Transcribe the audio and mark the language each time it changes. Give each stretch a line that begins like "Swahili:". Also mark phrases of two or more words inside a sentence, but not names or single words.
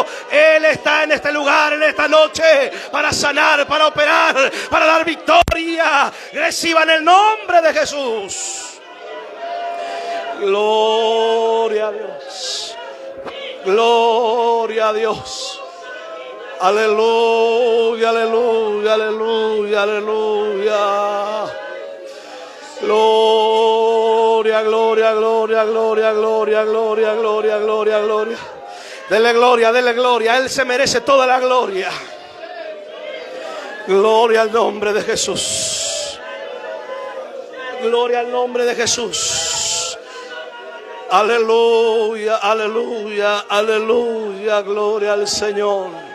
Spanish: Él está en este lugar, en esta noche, para sanar, para operar, para dar victoria. Reciba en el nombre de Jesús. Gloria a Dios. Gloria a Dios. Aleluya, aleluya, aleluya, aleluya. Gloria, gloria, gloria, gloria, gloria, gloria, gloria, gloria, gloria. Dele gloria, dele gloria. Él se merece toda la gloria. Gloria al nombre de Jesús. Gloria al nombre de Jesús. Aleluya, aleluya, aleluya, gloria al Señor.